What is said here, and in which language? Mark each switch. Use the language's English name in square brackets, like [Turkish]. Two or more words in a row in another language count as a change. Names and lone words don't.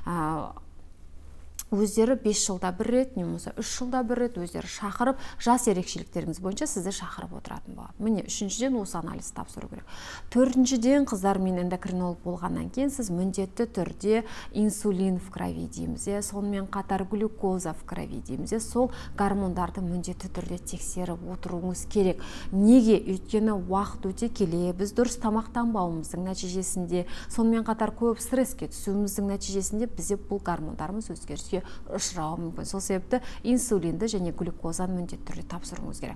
[Kazakh] Өздері 5 жылда бір рет, немесе 3 жылда бір рет өздері шақырып, жас ерекшеліктеріңіз бойынша сізді шақырып отыратын болады. Міне, үшіншіден осы анализ тапсыру керек. Төртіншіден, қыздар, мен эндокринолог болғаннан кейін сіз міндетті түрде [Russian] инсулин в крови [Kazakh] дейміз, сонымен қатар [Russian] глюкоза в крови [Kazakh] дейміз, сол гормондарды міндетті түрде тексеріп отыруыңыз керек. Неге? Өйткені уақыт өте келе біз дұрыс тамақтанбауымыздың нәтижесінде, сонымен қатар көп стресске түсуіміздің нәтижесінде бізде бұл гормондарымыз өзгеріске ұшырауы мүмкін. Сол себепті инсулинді және глюкозаны міндетті түрде тапсыруыңыз керек.